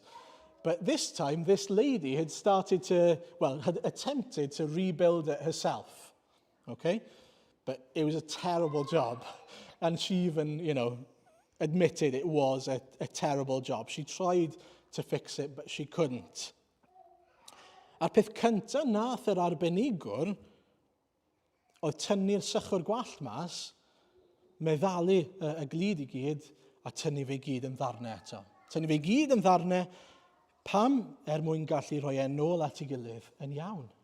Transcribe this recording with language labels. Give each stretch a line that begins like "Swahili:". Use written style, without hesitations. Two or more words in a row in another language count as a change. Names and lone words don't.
English: But this time, this lady had had attempted to rebuild it herself, okay? But it was a terrible job. And she even, admitted it was a terrible job. She tried to fix it, but she couldn't.
Welsh: A'r peth cyntaf nath yr arbenigwr oedd tynnu'r sychwr gwallt mas, meddalu y glud i gyd, a tynnu fe gyd yn ddarnau eto. Tynnu fe gyd yn ddarnau, pam mwyn gallu rhoi nôl at ei gilydd yn iawn.